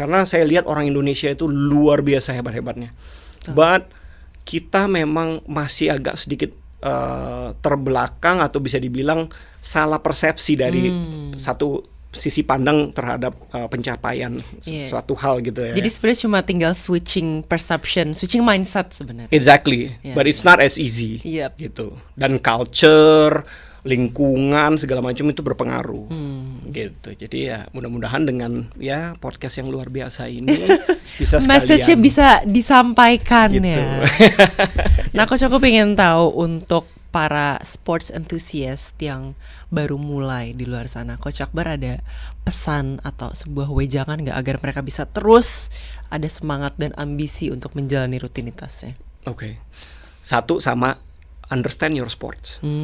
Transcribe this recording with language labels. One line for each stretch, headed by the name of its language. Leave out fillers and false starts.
Indonesian: Karena saya lihat orang Indonesia itu luar biasa hebat-hebatnya. But kita memang masih agak sedikit terbelakang atau bisa dibilang salah persepsi dari satu sisi pandang terhadap pencapaian suatu hal gitu ya. Jadi sebenarnya cuma tinggal
English: switching perception, switching mindset
Indonesian: sebenarnya.
English: Exactly, but it's not as easy gitu.
Indonesian: Dan culture, lingkungan segala macam itu berpengaruh gitu. Jadi ya mudah-mudahan dengan ya podcast yang luar biasa ini bisa sekalian message-nya bisa disampaikan gitu. Ya. Nah, Coach, aku pengen tahu untuk para sports enthusiast yang baru mulai di luar sana, Coach Akbar ada pesan atau sebuah wejangan nggak agar mereka bisa terus ada semangat dan ambisi untuk menjalani rutinitasnya? Oke. Satu, sama
English: understand your sports.